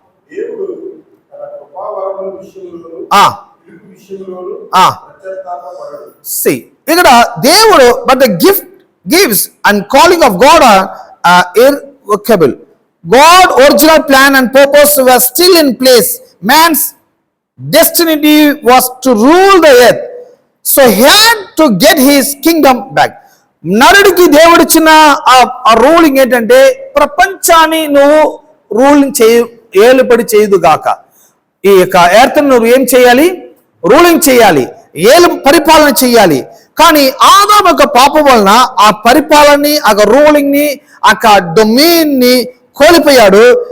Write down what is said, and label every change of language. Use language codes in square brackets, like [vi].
[te] దేవుడు తన కృపావరముల విషయములోను తీర్పు విషయములోను పశ్చాత్తాపపడడు. ఇక్కడ దేవుడు [en] But the gift gives and calling of God are irrevocable. God original plan and purpose were still in place. Man's destiny was to rule the earth, so he had to get his kingdom back. [te] నరుడికి దేవుడిచ్చిన ఆ ruling ఏంటంటే ప్రపంచాన్ని నువ్వు ruling ఏలుబడి చేయదు గాక, ఈ యొక్క ఎర్త్ నువ్వు ఏం చేయాలి? రూలింగ్ చేయాలి, పరిపాలన చేయాలి. కానీ ఆదాము యొక్క పాపం వలన ఆ పరిపాలనని, ఆ రూలింగ్ ని, ఆ డొమైన్ ని కోల్పోయాడు.